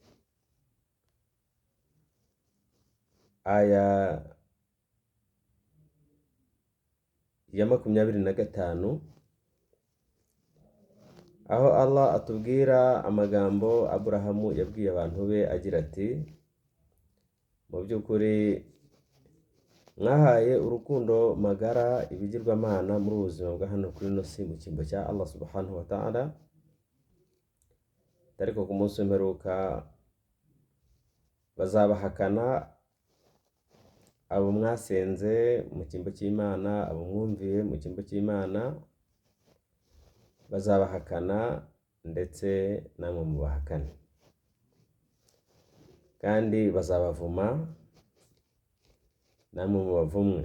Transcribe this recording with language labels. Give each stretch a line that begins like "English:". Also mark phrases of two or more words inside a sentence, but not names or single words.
Kinyarwanda: aya ya 25, aho Allah atubwira amagambo Aburahamu yabwiye abantu be agira ati, mu by'ukuri mwahaye urukundo magara ibigirwamana muri ubuzima bwa hano kuri ino si mu cyimbo cya Allah
Arabic: سبحانه وتعالى,
Kinyarwanda: ariko ku munsi w'imperuka bazabahakana abo mwasenze mu cyimbo cy'Imana, abo mwumviye mu cyimbo cy'Imana bazabahakana ndetse namwe mubahakane, kandi bazabavuma namwe mubavumwe.